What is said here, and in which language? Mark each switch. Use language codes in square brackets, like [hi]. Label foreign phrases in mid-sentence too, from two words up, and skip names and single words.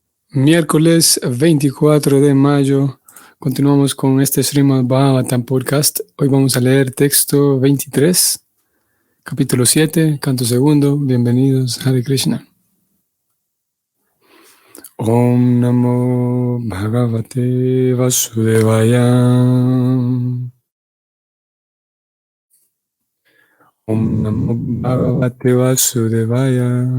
[es] Miércoles 24 de mayo, continuamos con este Srimad Bhagavatam podcast. Hoy vamos a leer texto 23, capítulo 7, canto segundo. Bienvenidos, [sa] Hare Krishna. Om Namo Bhagavate Vasudevaya. Om Namo Bhagavate Vasudevaya.